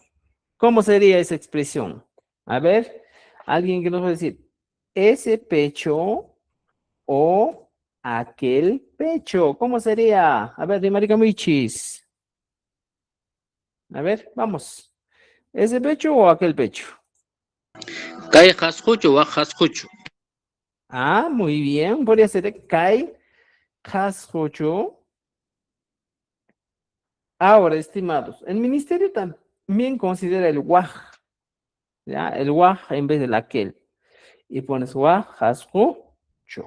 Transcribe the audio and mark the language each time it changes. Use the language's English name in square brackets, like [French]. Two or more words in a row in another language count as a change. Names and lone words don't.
[Spanish] ¿Cómo sería esa expresión? A ver, alguien que nos va a decir, ese pecho o aquel pecho. ¿Cómo sería? A ver, de Marica Michis. A ver, vamos. ¿Ese pecho o aquel pecho? [Quechua] Kay hasquchu wa hasquchu. [Spanish] Ah, muy bien. Podría ser [Quechua] Kai Hashocho. [Spanish] Ahora, estimados, el ministerio también considera el waj, ¿ya? El waj en vez del aquel. Y pones [Quechua] waj Hashocho.